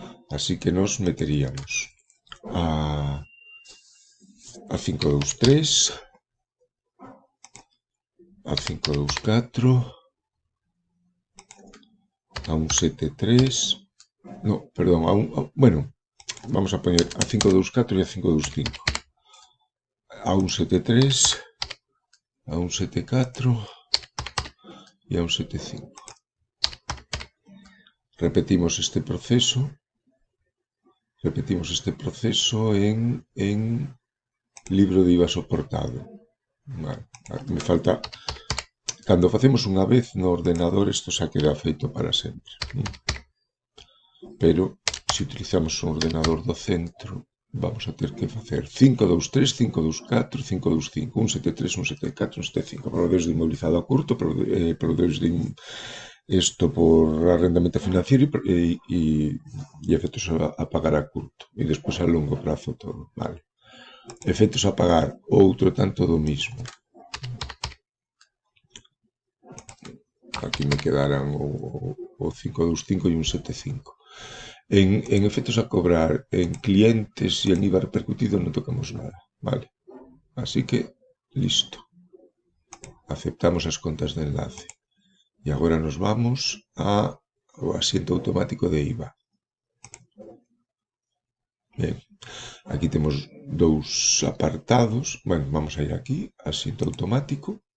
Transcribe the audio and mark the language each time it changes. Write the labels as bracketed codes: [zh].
[es] Así que nos meteríamos a 523, a 524, a 173, no, perdón, bueno, vamos a poner a 524 e a 525, a 173, a 174 e a 175. Repetimos este proceso en libro de IVA soportado. Vale, me falta. [gl] Cando facemos unha vez no ordenador, isto xa queda feito para sempre. Pero, se utilizamos un ordenador do centro, vamos a ter que facer 523, 524, 525, 173, 174, 175. Proveedores de inmobilizado a curto, proveedores de isto por arrendamento financiero e efectos a pagar a curto. E despois a longo prazo todo. Vale. Efectos a pagar, outro tanto do mismo. aquí me quedaran o 525 e un 75. En efectos a cobrar, en clientes e en IVA repercutido non tocamos nada, vale? Así que, listo. Aceptamos as contas de enlace. E agora nos vamos ao asiento automático de IVA. Ben, aquí temos dous apartados. [es] Bueno, vamos a ir aquí, asiento automático.